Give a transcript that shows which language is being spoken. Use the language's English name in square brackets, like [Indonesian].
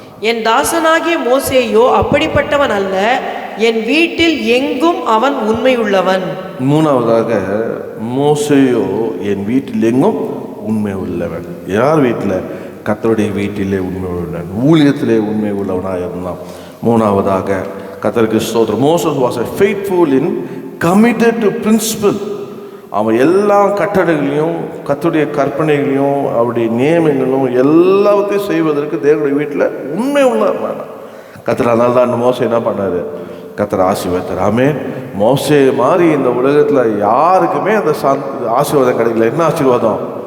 [Tamil] என் தாசனாகிய மோசேயோ அப்படிப்பட்டவன் அல்ல, என் வீட்டில் எங்கும் அவன் உண்மை உள்ளவன். மூணாவதாக மோசேயோ என் வீட்டில் எங்கும் உண்மை உள்ளவன். யார் வீட்டில்? கர்த்தருடைய வீட்டிலே உண்மை உள்ளவன், ஊழியத்திலே உண்மை உள்ளவனாக இருந்தான். மூணாவதாக கர்த்தருக்கு ஸ்தோத்திரம், [English] Moses was a faithful in committed to principle. [Tamil] அவன் எல்லா கட்டளைகளையும் கர்த்தருடைய கற்பனைகளையும் அவருடைய நியமங்களும் எல்லாத்தையும் செய்வதற்கு தேவனுடைய வீட்டில் உண்மை உள்ளவன். கர்த்தர் அதனால தான் மோசே என்ன பண்ணாரு? கர்த்தர் ஆசீர்வதித்தார். ஆமென். மோசே மாதிரி இந்த உலகத்தில் யாருக்குமே அந்த ஆசீர்வாதம் கிடைக்கல. என்ன ஆசீர்வாதம்?